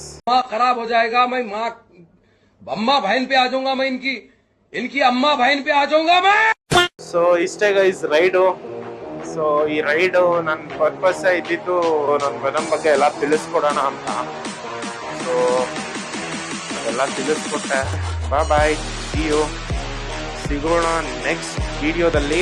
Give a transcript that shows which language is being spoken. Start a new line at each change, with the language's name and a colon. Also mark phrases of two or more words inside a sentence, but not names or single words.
Hindi: माँ खराब हो जाएगा, मैं माँ अम्मा बहन पे आ जाऊंगा, मैं इनकी अम्मा बहन पे आ जाऊंगा मैं.
Kannada: ಸೊ ಇಷ್ಟೇ ಗೈಸ್ ರೈಡು. ಸೊ ಈ ರೈಡು ನನ್ನ ಪರ್ಪಸ್ ಇದ್ದಿದ್ದು ನನ್ನ ವೆನಮ್ ಬಗ್ಗೆ ಎಲ್ಲ ತಿಳಿಸ್ಕೊಡೋಣ ಅಂತ. ಸೊ ಅದೆಲ್ಲ ತಿಳಿಸ್ಕೊಟ್ಟೆ.
English: bye, see you,
Kannada: ಸಿಗೋಣ ನೆಕ್ಸ್ಟ್ ವಿಡಿಯೋದಲ್ಲಿ.